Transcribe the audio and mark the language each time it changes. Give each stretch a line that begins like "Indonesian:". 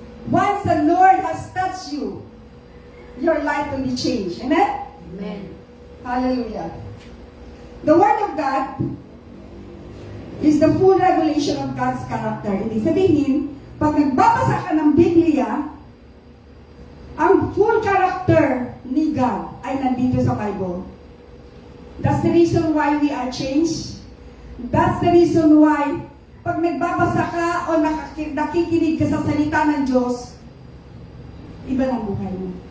English: Once the Lord has touched you, your life will be changed. Amen? Amen. Hallelujah. The Word of God is the full revelation of God's character.
Filipino: Ibig sabihin, pag nagbabasa ka ng Biblia, ang
English: full character
Filipino: ni God ay nandito sa Bible.
English: That's the reason why we are changed. That's the reason why
Filipino: pag nagbabasa ka o nakikinig ka sa salita ng Diyos, iba na ang buhay mo.